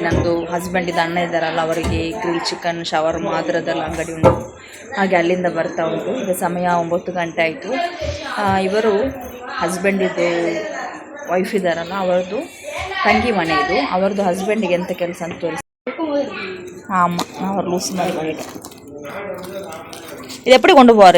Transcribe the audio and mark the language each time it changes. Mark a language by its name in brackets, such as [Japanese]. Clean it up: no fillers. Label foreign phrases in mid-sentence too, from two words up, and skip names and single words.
[Kannada] ನಂದು ಹಸ್ಬೆಂಡಿದ ಅಣ್ಣ ಇದ್ದಾರಲ್ಲ ಅವರಿಗೆ [English] grill chicken [Kannada] ಶವರ್ಮ ಅದರದ್ದೆಲ್ಲ ಅಂಗಡಿ ಉಂಟು, ಹಾಗೆ ಅಲ್ಲಿಂದ ಬರ್ತಾ ಉಂಟು. ಈಗ ಸಮಯ 9 ಗಂಟೆ ಆಯಿತು. ಇವರು ಹಸ್ಬೆಂಡಿದ್ದು ವೈಫ್ ಇದ್ದಾರಲ್ಲ ಅವರದ್ದು ತಂಗಿ ಮನೆ ಇದು. ಅವರದ್ದು ಹಸ್ಬೆಂಡಿಗೆ ಎಂಥ ಕೆಲಸ ಅಂತ ತೋರಿಸಿ. [Tamil] ஆமாம், நான் ஒரு லூஸ் மாதிரி பண்ணிட்டேன். இது எப்படி கொண்டு போவார்?